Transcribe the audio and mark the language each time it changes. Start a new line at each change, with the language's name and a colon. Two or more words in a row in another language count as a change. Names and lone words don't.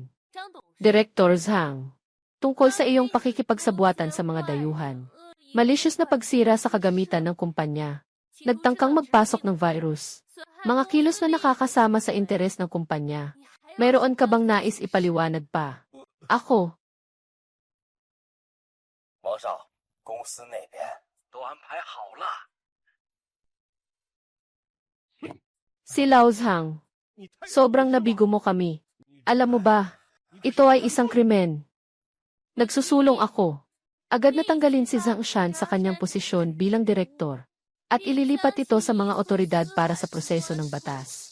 Filipino: Director Zhang, tungkol sa iyong pakikipagsabuatan sa mga dayuhan. Malicious na pagsira sa kagamitan ng kumpanya. Nagtangkang magpasok ng virus. Mga kilos na nakakasama sa interes ng kumpanya. Mayroon ka bang nais ipaliwanag pa? Ako.
Chinese: 王少，公司那边都安排好了。
Filipino: Si Lao Zhang, sobrang nabigo mo kami. Alam mo ba, ito ay isang krimen. Nagsusulong ako. Agad natanggalin si Zhang Shan sa kanyang posisyon bilang direktor at ililipat ito sa mga otoridad para sa proseso ng batas.